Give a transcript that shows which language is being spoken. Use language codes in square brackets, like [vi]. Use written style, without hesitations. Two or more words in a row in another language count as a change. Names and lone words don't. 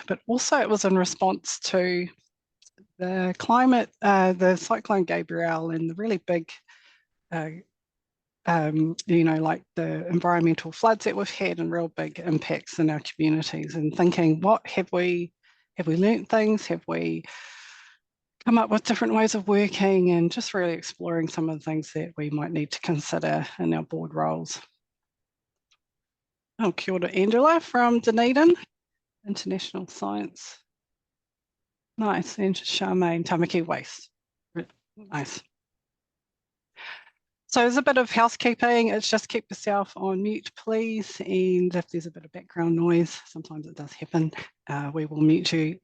[en] But also it was in response to the climate, the Cyclone Gabrielle and the really big, like the environmental floods that we've had and real big impacts in our communities, and thinking, what have we learnt things? Have we come up with different ways of working, and just really exploring some of the things that we might need to consider in our board roles. [mi] Oh, kia ora, [en] Angela from Dunedin, International Science. Nice, and Charmaine, Tamaki Waste. Nice. So there's a bit of housekeeping. It's just keep yourself on mute, please. And if there's a bit of background noise, sometimes it does happen, we will mute you.